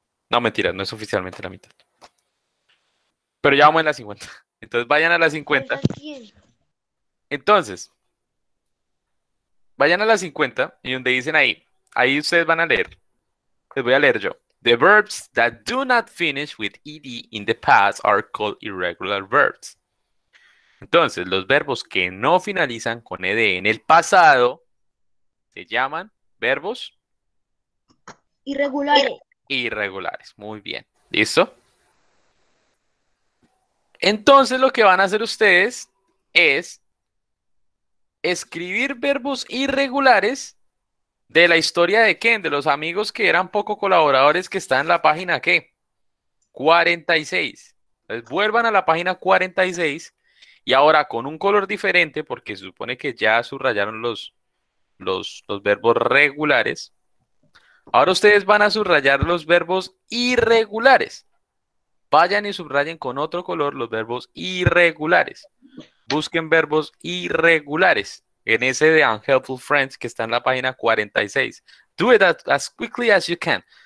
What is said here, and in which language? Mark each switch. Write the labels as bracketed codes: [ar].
[es] No, mentira, no es oficialmente la mitad. Pero ya vamos en la 50. Entonces vayan a la 50. Entonces, vayan a la 50 y donde dicen ahí ustedes van a leer. Les voy a leer yo. [en] The verbs that do not finish with ed in the past are called irregular verbs. [es] Entonces, los verbos que no finalizan con ed en el pasado se llaman verbos Irregulares. irregulares. Muy bien. ¿Listo? Entonces, lo que van a hacer ustedes es escribir verbos irregulares de la historia de Ken, de los amigos que eran poco colaboradores que están en la página ¿qué? 46. Entonces vuelvan a la página 46 y ahora con un color diferente porque se supone que ya subrayaron los verbos regulares. Ahora ustedes van a subrayar los verbos irregulares. Vayan y subrayen con otro color los verbos irregulares. Busquen verbos irregulares en ese de Unhelpful Friends que está en la página 46. [en] Do it as quickly as you can.